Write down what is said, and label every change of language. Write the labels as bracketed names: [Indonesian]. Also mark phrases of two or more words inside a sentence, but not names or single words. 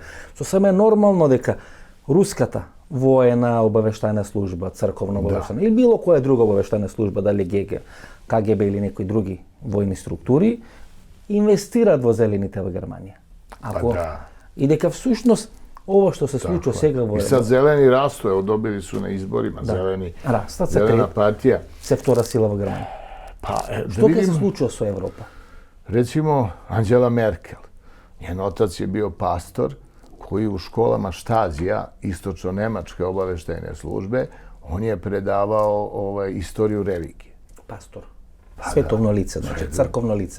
[Macedonian] Сосем е нормално дека руската воена обавештајна служба, црковна обавештајна или било која друга обавештајна служба, дали ГГ, КГБ или некои други војни структури, инвестираат во зелените во Германија. И дека всушност ово што се случува сега во... [Serbian] И сад зелени расту, ево добили су на изборима, зелена партија. [Macedonian] Се втора сила во Германија. Што ќе се случува со Европа? [Serbian] Recimo, Angela Merkel. Njen otac je bio pastor koji u školama Štazija, istočno-nemačke obaveštajne službe, on je predavao istoriju religije. Pastor. Svetovno lice, znači crkovno lice.